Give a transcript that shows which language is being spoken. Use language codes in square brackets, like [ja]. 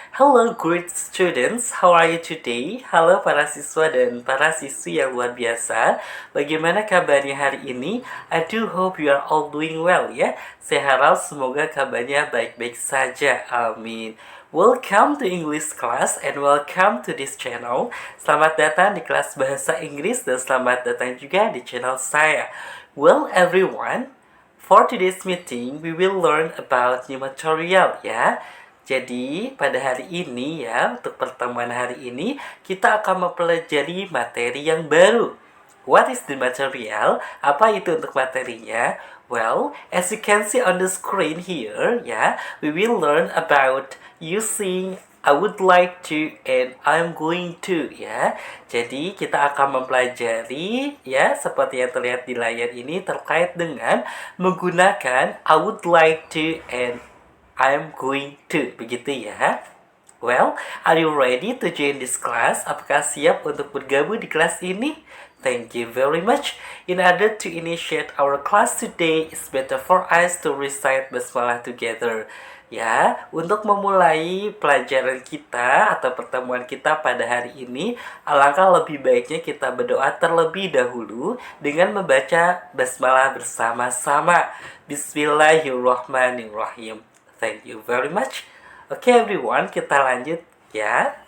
[en] Hello great students, how are you today? [id] Halo para siswa dan para siswi yang luar biasa. Bagaimana kabarnya hari ini? [en] I do hope you are all doing well ya. [id] Saya harap semoga kabarnya baik-baik saja. Amin. [en] Welcome to English class and welcome to this channel. [id] Selamat datang di kelas bahasa Inggris dan selamat datang juga di channel saya. [en] Well everyone, for today's meeting, we will learn about new material ya. [id] Jadi, pada hari ini ya, untuk pertemuan hari ini, kita akan mempelajari materi yang baru. [en] What is the material? [id] Apa itu untuk materinya? [en] Well, as you can see on the screen here, ya, we will learn about using I would like to and I'm going to ya. [id] Jadi kita akan mempelajari ya seperti yang terlihat di layar ini terkait dengan menggunakan [en] I would like to and I'm going to [id] begitu ya. [en] Well, are you ready to join this class? [id] Apakah siap untuk bergabung di kelas ini? [en] Thank you very much. In order to initiate our class today, it's better for us to recite basmalah together. [id] Ya, untuk memulai pelajaran kita atau pertemuan kita pada hari ini, alangkah lebih baiknya kita berdoa terlebih dahulu dengan membaca basmalah bersama-sama. [en] Bismillahirrahmanirrahim. Thank you very much. Oke everyone, [id] kita lanjut ya.